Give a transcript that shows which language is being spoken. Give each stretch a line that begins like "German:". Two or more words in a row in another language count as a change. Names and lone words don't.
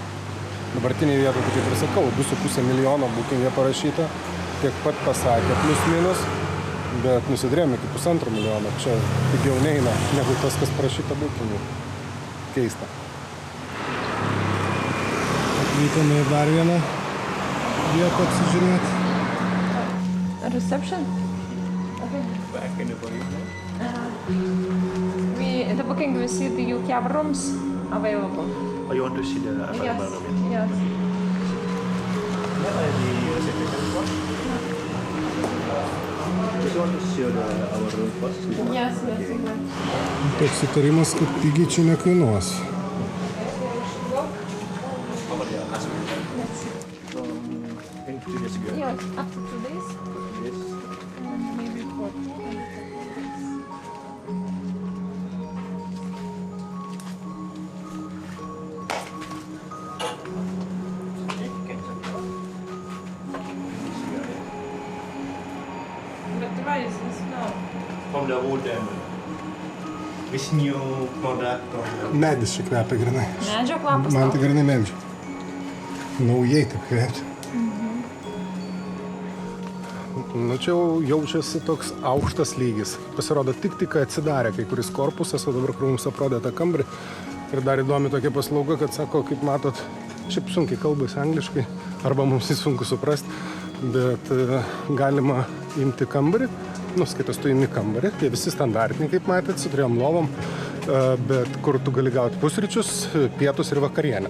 Lithuanian: Dabartinėje vietoje, tai kaip ir sakau, 2,5 milijono bookingė parašyta, tiek pat pasakė, plus minus. Bet nusidrėjom iki 1,5 milijono. Čia pigiau neina negu tas, kas parašyta bookingui. Keista. Atvykome į dar vieną vietą apsižiūrėti.
English: Reception? Okay. The booking we see the you have rooms available. Oh, you want to see the available room? Yes. Just want to see our room first. Yes.
Lithuanian: Toks sutarimas, kad pigiai čia nekainuos.
English: In 2 days ago. Yeah, up to 2 days. Yes. Maybe 4. But why is this now? From the wood and this new product from the...
Lithuanian: Medis čia kvepia grinai. Medžio kvapas. Man tai grinai medžio. Naujai taip kvepia. Nu čia jau jaučiasi toks aukštas lygis. Pasirodo tik atsidarė kai kuris korpusas, o dabar kur mums aprodė tą kambarį. Ir dar įdomi tokia paslauga, kad sako, kaip matot, šiaip sunkiai kalbasi angliškai, arba mums jį sunku suprasti, bet galima imti kambarį, skaitos tu imi kambarį, tie visi standartiniai, kaip matėt, su 3 lovom, bet kur tu gali gauti pusryčius, pietus ir vakarienę.